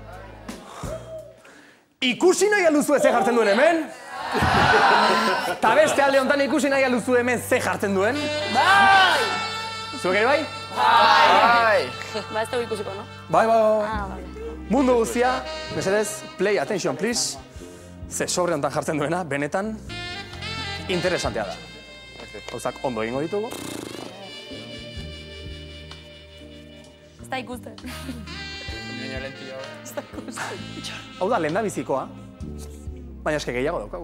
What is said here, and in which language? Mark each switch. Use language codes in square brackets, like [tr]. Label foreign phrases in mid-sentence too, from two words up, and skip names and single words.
[eu] Ikusi nahi aluzu ze jartzen duen hemen? Ta beste alde hontan ikusi nahi aluzu hemen ze jartzen duen? Bai! Zuek ere bai? Bai! Ba, ez dugu ikusiko, no? Bai. Mundu guztia, mesedez, [en] play attention, please. [eu] Ze sobre hontan jartzen duena, benetan, interesantea da. Gauzak ondo egingo ditugu. Ez da ikusten. Hau da, lehen da bizikoa. Baina eske gehiago daukagu.